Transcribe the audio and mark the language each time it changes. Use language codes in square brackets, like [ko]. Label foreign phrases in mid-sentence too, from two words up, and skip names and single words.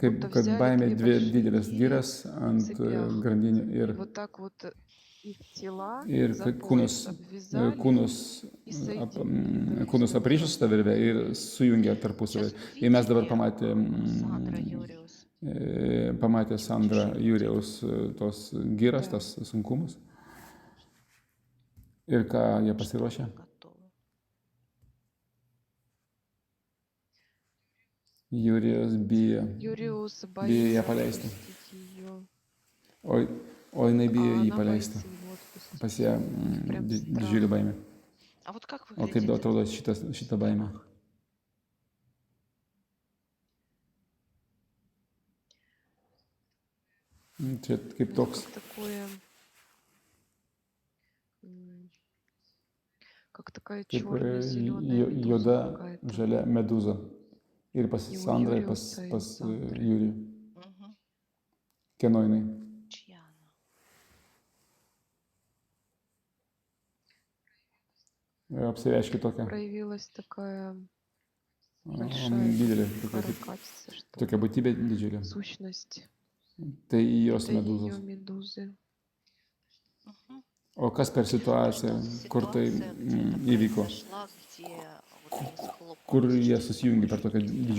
[lt] kaip [ru] будто [lt] kad [ru] взяли [lt] baimė [ru] две [lt] dvi [ru] большие [lt] didelės [ru] гири [lt] giras [ru] в [lt] ant [ru] цепях [lt] grandinių [ru] и вот так вот их тела [lt] ir [ru] за [lt] kad [ru] пояс обвязали и соединили. [lt] kūnus aprišo su ta virve ir sujungia tarpusavį. [ru] Сейчас [lt] Ir mes dabar [ru] увидели Сандра Юриус. [lt] pamatė Sandra Jūriaus tos giras, [ru] Да. [lt] tas sunkumus. Ir ką jie [ru] Что [lt] pasiruošė? [ru] они готовы. [lt] Jūrijos bijo [ru] Юриус [lt] ją [ru] боится [lt] paleisti. [ru] отпустить ее, [lt] O jinai bijo [ru] а [lt] jį [ru] она [lt] paleisti. [ru] боится его отпустить. [lt] Pas ją [ru] Прям [lt] didžiulė [ru] страх. [lt] baimė. [ru] А вот как [lt] O kaip [ru] выглядит [lt] atrodo [ru] этот [lt] šita baimė? [ru] страх? [lt] Čia kaip [ru] Это [lt] toks, [ru] как такое, м, как такая [lt] kaip [ru] черная зеленая медуза [lt] juoda [ru] какая-то. [lt] žalia medūza. Ir pas [ru] И у [lt] Sandrą, ir [ru] Юриуса, и у [lt] pas [ru] Сандры. [lt] Jūrijų. Мгм. Kieno jinai? [ru] Чья она? [lt] Apsireiškia tokia. [ru] Проявилась такая большая [lt] Didelė, tokia, kaip, [ru] каракатица, что [lt] tokia [ru] ли, [lt] būtybė didžiulė. [ru] сущность. [lt] Tai jos [ru] Это ее [lt] medūzos. [ru] медузы. Мгм. [lt] O kas per [ru] А [lt] situaciją, [ru] что за [lt] kur tai [ru] ситуация, где это [lt] įvyko, [ru] произошла, где вот они [lt] kur [ru] схлопнулись [lt] jie [ru] через [lt] susijungia per [ru] такой [lt] tokią [ru] жуткий страх?